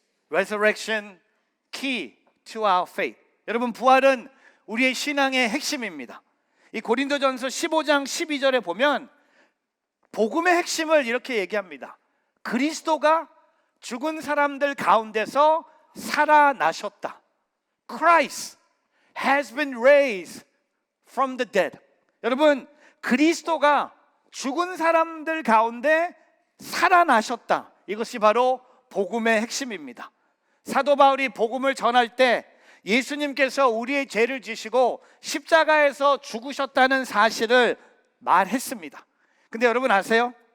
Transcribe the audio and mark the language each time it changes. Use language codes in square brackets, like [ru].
[en] Resurrection key to our faith. [ko] 여러분, 부활은 우리의 신앙의 핵심입니다. 이 고린도전서 15장 12절에 보면 복음의 핵심을 이렇게 얘기합니다. 그리스도가 죽은 사람들 가운데서 살아나셨다. [en] Christ has been raised from the dead. [ko] 여러분, 그리스도가 죽은 사람들 가운데 살아나셨다. 이것이 바로 복음의 핵심입니다. 사도 바울이 복음을 전할 때 예수님께서 우리의 죄를 지시고 십자가에서 죽으셨다는 사실을 말했습니다. 근데 여러분 아세요?